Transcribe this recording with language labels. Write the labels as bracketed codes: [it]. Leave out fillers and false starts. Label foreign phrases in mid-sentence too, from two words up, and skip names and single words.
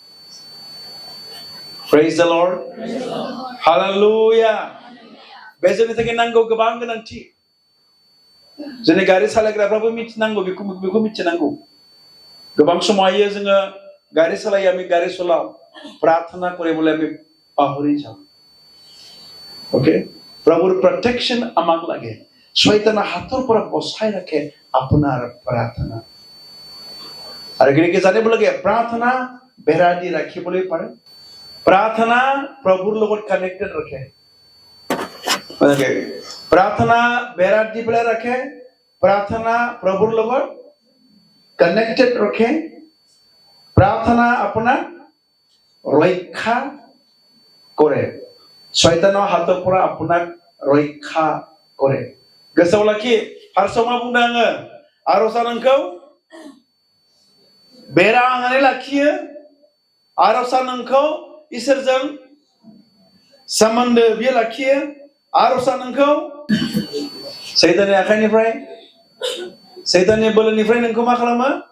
[en] praise the Lord hallelujah [brx] बे जोंनि थाखाय नांगौ गोबां गोनांथि जोंनि गारि सालायग्राफ्राबो मिथिनांगौ बेखौ मिथिनांगौ गोबां समावहाय जोङो गारि सालायो [as] আমি गारि চলাও प्रार्थना करे বলে আমি পাহৰি যাওঁ ओके প্ৰভুৰ প্ৰটেকশ্যন আমাক লাগে শয়তানৰ হাতৰ পৰা বচাই ৰাখে আপোনাৰ প্ৰাৰ্থনা আৰু গতিকে জানিব লাগে প্ৰাৰ্থনা বেৰা দি ৰাখিবলৈ পাৰে প্ৰাৰ্থনা প্ৰভুৰ লগত কানেক্টেড ৰাখে ওকে প্ৰাৰ্থনা বেৰা দি পেলাই ৰাখে প্ৰাৰ্থনা প্ৰভুৰ লগত কানেক্টেড ৰাখে প্ৰাৰ্থনা আপোনাৰ ৰক্ষা কৰে শয়তানৰ হাতৰ পৰা আপোনাক ৰক্ষা কৰে [brx] गोसोआव लाखि फार्स्टआव मा बुंदों आङो आर'जआ नोंखौ बेरा होनानै लाखियो आर'जआ नोंखौ इसोरजों सोमोन्दो बियो लाखियो आर'जआ नोंखौ सैताननि आखाइनिफ्राय सैताननि बोलोनिफ्राय नोंखौ मा खालामो